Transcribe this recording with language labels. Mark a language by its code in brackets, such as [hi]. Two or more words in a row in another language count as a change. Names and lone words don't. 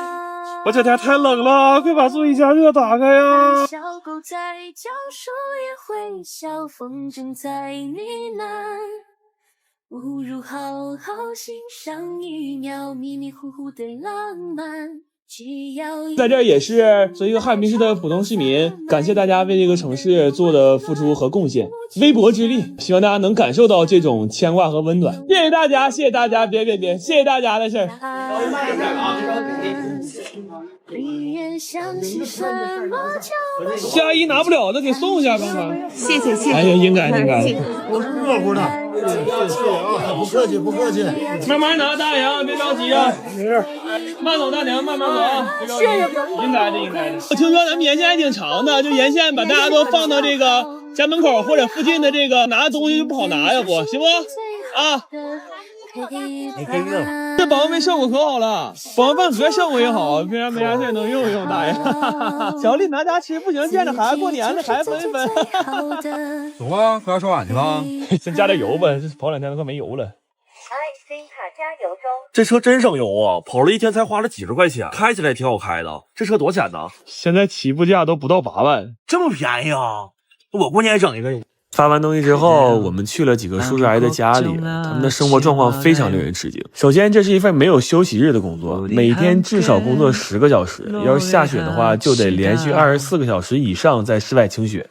[zh] 我这天太冷了，快把座椅加熱打開呀！小狗在叫，樹也會笑，風箏在呢喃，不如好好欣賞一秒迷迷糊糊的浪漫。在這兒也是作為一個哈爾濱市的普通市民，感謝大家為這個城市做的付出和貢獻，微薄之力，希望大家能感受到這種牽掛和溫暖。謝謝大家，謝謝大家，別，謝謝大家的事兒。下一拿不了的給送一下吧。謝謝。哎呀，應該。我是熱乎的。不客氣，不客氣。慢慢拿，大娘，別着急啊。沒事。慢走，大娘，慢慢走啊。別着急。應該的。我聽說咱們沿線還挺長的，就沿線把大家都放到這個家門口或者附近的這個拿東西就不好拿呀，不行不？啊。這保溫杯效果可好了，保溫飯盒效果也好，平常沒啥事能用一用，大爷。小麗拿家吃不行，見着孩子過年了，孩子分一分。走吧，回家刷碗去吧。先加點油吧，這跑2天都快沒油了。新卡加油中。這車真省油啊，跑了1天才花了幾十塊錢，開起來挺好開的。這車多少錢呢？現在起步價都不到8萬，這麼便宜啊！我過年整一個。發完東西之後，我們去了幾個叔叔阿姨的家裡，他們的生活狀況非常令人吃驚。首先，這是一份沒有休息日的工作，每天至少工作10個小時，要是下雪的話，就得連續24個小時以上在室外清雪。